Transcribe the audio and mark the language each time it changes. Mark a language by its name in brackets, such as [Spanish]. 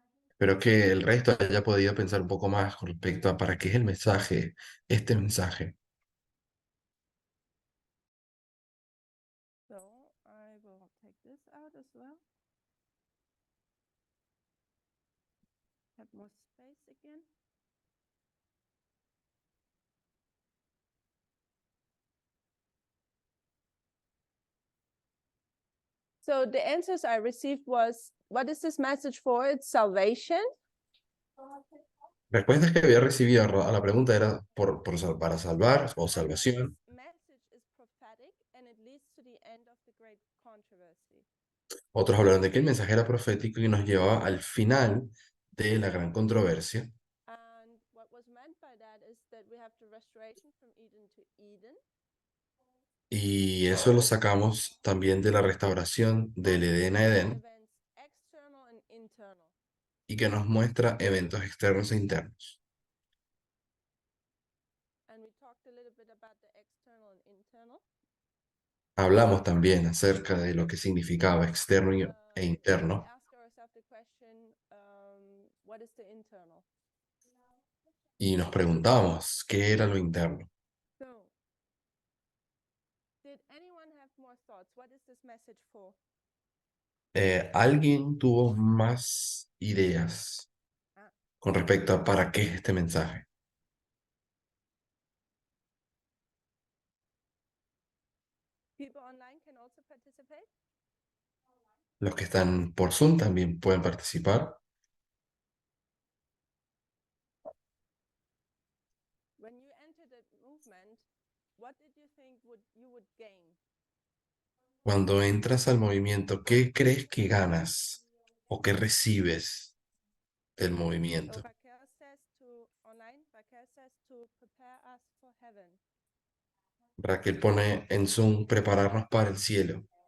[Spanish] Espero que el resto haya podido pensar un poco más con respecto a para qué es el mensaje, este mensaje. [English] So I will take this out as well. Have more space again. So the answers I received was, what is this message for? It's salvation. [Spanish] Respuestas que había recibido a la pregunta era para salvar o [English] And that [Spanish] salvación. [English] this message is prophetic and it leads to the end of the great controversy. [Spanish] Otros hablaron de que el mensaje era profético y nos llevaba al final de la gran controversia. [English] And what was meant by that is that we have the restoration from Eden to Eden. [Spanish] Y eso lo sacamos también de la restauración del Edén a Edén [English] Events external and internal. [Spanish] y que nos muestra eventos externos e internos. [English] And we talked a little bit about the external and internal. [Spanish] Hablamos también acerca de lo que significaba externo e [English] We [Spanish] interno [English] ask ourselves the question, what is the internal? [Spanish] y nos preguntamos qué era lo interno. [English] So, did anyone have more thoughts? What is this message for? [Spanish] ¿Alguien tuvo más ideas con respecto a para qué es este mensaje? [English] People online can also participate. [Spanish] Los que están por Zoom también pueden participar. [English] When you entered the movement, what did you think you would gain? [Spanish] Cuando entras al movimiento, ¿qué crees que ganas o qué recibes del [English] So [Spanish] movimiento? [English] Raquel says to online, Raquel says to prepare us for heaven. [Spanish] Raquel pone en Zoom prepararnos para el cielo.